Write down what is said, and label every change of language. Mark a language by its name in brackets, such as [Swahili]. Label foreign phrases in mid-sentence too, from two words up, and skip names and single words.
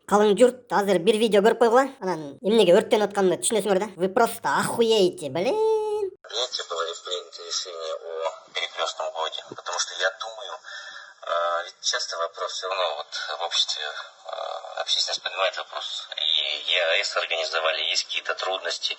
[Kyrgyz] Қалың жұрт, азыр бір видео көріп қойғыла. Анан эмнеге өрттеніп атканын түшүнөсүңөр да. [Russian] Вы просто охуеете, блин. Принятие было принято решение о перекрестном вводе, потому что я думаю, ведь часто вопрос все равно вот в обществе, общественность поднимает вопрос, и ЕАЭС организовали, есть какие-то трудности.